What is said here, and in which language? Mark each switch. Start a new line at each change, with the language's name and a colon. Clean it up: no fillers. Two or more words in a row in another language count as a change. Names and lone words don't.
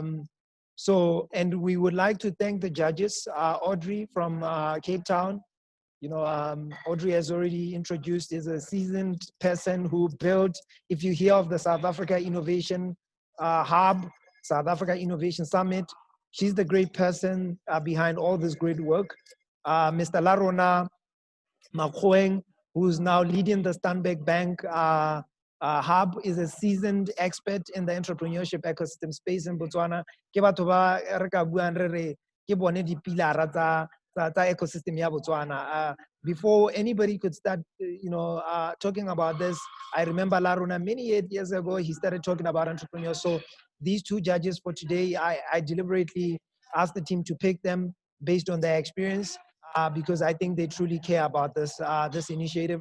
English: And we would like to thank the judges, Audrey from Cape Town, Audrey has already introduced, is a seasoned person who built, if you hear of the South Africa Innovation Hub, South Africa Innovation Summit, she's the great person behind all this great work. Mr. Larona Makhoeng, who's now leading the Stanbic Bank Hub, is a seasoned expert in the entrepreneurship ecosystem space in Botswana.
Tswana: Ke batho ba re ka buang re re ke bone dipilara tsa ecosystem ya Botswana.
English: Before anybody could start, talking about this, I remember Laruna many years ago, he started talking about entrepreneurs. So these two judges for today, I deliberately asked the team to pick them based on their experience, because I think they truly care about this, this initiative.